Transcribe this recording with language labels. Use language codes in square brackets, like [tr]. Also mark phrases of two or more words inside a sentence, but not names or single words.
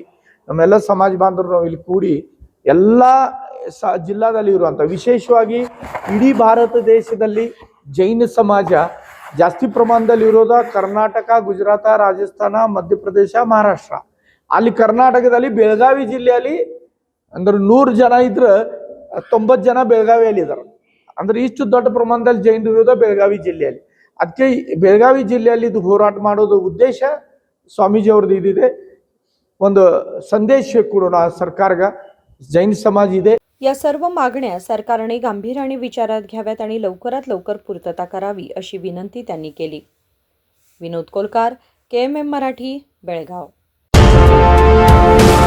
[kn] ನಮ್ಮೆಲ್ಲ ಸಮಾಜ ಬಾಂಧವರು ನಾವು ಇಲ್ಲಿ ಕೂಡಿ ಎಲ್ಲ ಜಿಲ್ಲಾದಲ್ಲಿ ಇರುವಂತ, ವಿಶೇಷವಾಗಿ ಇಡೀ ಭಾರತ ದೇಶದಲ್ಲಿ ಜೈನ ಸಮಾಜ ಜಾಸ್ತಿ ಪ್ರಮಾಣದಲ್ಲಿ ಇರೋದ ಕರ್ನಾಟಕ, ಗುಜರಾತ, ರಾಜಸ್ಥಾನ, ಮಧ್ಯಪ್ರದೇಶ, ಮಹಾರಾಷ್ಟ್ರ। ಅಲ್ಲಿ ಕರ್ನಾಟಕದಲ್ಲಿ ಬೆಳಗಾವಿ ಜಿಲ್ಲೆಯಲ್ಲಿ ಅಂದ್ರೆ 100 ಜನ ಇದ್ರೆ 90 ಜನ ಬೆಳಗಾವಿಯಲ್ಲಿ ಇದ್ದಾರೆ, ಅಂದ್ರೆ ಇಷ್ಟು ದೊಡ್ಡ ಪ್ರಮಾಣದಲ್ಲಿ ಜೈನರು ಇರೋದು ಬೆಳಗಾವಿ ಜಿಲ್ಲೆಯಲ್ಲಿ। ಅದಕ್ಕೆ ಬೆಳಗಾವಿ ಜಿಲ್ಲೆಯಲ್ಲಿ ಇದು ಹೋರಾಟ ಮಾಡೋದು ಉದ್ದೇಶ ಸ್ವಾಮೀಜಿ ಅವ್ರದ್ದು ಇದಿದೆ, ಒಂದು संदेश ಕೊಡೋಣ ಸರ್ಕಾರಕ್ಕೆ, ಜೈನ ಸಮಾಜ ಇದೆ। [mr] या सर्व मागण्या सरकारने गांभीर्याने विचारात घ्याव्यात आणि लवकरात लवकर पूर्तता करावी अशी विनंती त्यांनी केली। विनोद कोलकार, KMM मराठी, बेळगाव.